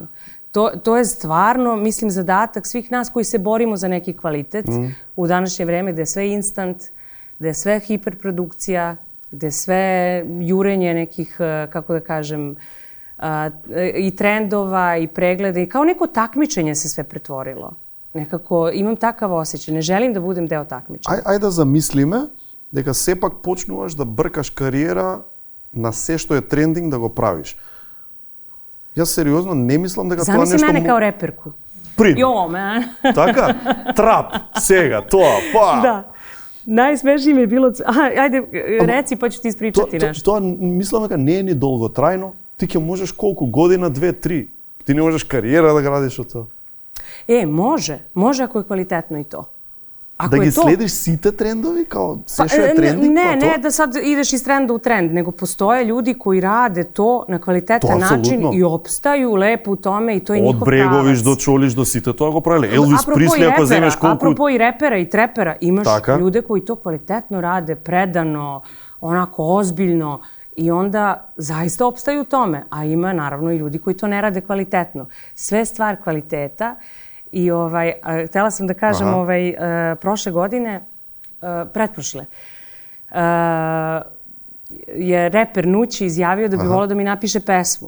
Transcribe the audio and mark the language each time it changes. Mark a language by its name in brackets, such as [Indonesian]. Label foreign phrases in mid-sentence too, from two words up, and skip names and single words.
[Serbian] To je stvarno, mislim, zadatak svih nas koji se borimo za neki kvalitet u današnje vreme gde je sve instant, gde je sve hiperprodukcija, gde je sve jurenje nekih, kako da kažem, i trendova i pregleda i kao neko takmičenje se sve pretvorilo. Nekako imam takav osjećaj, ne želim da budem deo takmičenja. [Macedonian] Ајде да замислиме дека сепак почнуваш да бркаш кариера на се што е трендинг да го правиш. Јас сериозно не мислам дека тоа нешто... [Serbian] Замисли мене као реперку. [English] Јо, man. [Macedonian] Така? Трап, сега, тоа, па. Да. [Serbian] Najsmešnije mi je bilo... Ajde, reci pa ću ti ispričati nešto. [Macedonian] Тоа мислам дека не е ни долготрајно. Ти ќе можеш колку година, 2-3. Ти не можеш кариера да градиш од тоа. [Serbian] Može ako je kvalitetno i to. Ako [Macedonian] да ги следиш сите трендови, као се што е трендинг, [Serbian] Не да sad ideš iz trenda u trend, nego postoje ljudi koji rade to na kvalitetan način i opstaju lepo u tome i to je njihov pravac. [Macedonian] Од Бреговиш до Чолиш до сите тоа го правиле. Елвис Присли, ако земеш колку... [Serbian] Apropo i repera i trepera, imaš ljude koji to kvalitetno rade, predano, onako ozbiljno. I onda zaista opstaju u tome. A ima naravno i ljudi koji to ne rade kvalitetno. Sve stvar kvaliteta. I htela sam da kažem, prošle godine, pretprošle, je reper Nući izjavio da bi voleo da mi napiše pesmu.